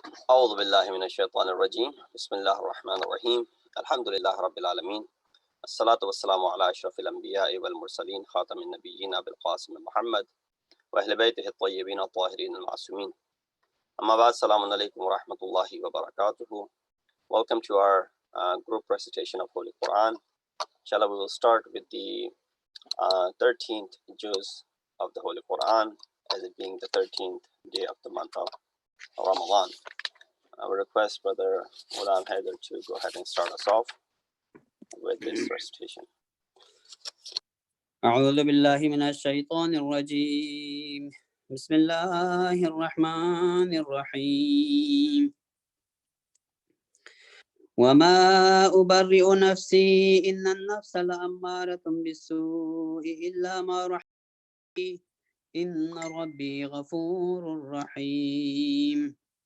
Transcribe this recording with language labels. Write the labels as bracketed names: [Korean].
[Arabic] أعوذ بالله من الشيطان الرجيم بسم الله الرحمن الرحيم الحمد لله رب العالمين الصلاة والسلام على أشرف الأنبياء والمرسلين خاتم النبيين أبي القاسم محمد وأهل بيته الطيبين الطاهرين المعصومين أما بعد السلام عليكم ورحمة الله وبركاته. [English] Welcome to our group recitation of Holy Quran. Inshallah, we will start with the 13th juz of the Holy Quran, as it being the 13th day of the month of Ramadan. I will request Brother Maulana Haider to go ahead and start us off with this recitation. [Arabic] أعوذ بالله من الشيطان الرجيم بسم الله الرحمن الرحيم وما أبرئ نفسي إن النفس لأمارة بالسوء إلا ما رحم إن ربي غفور رحيم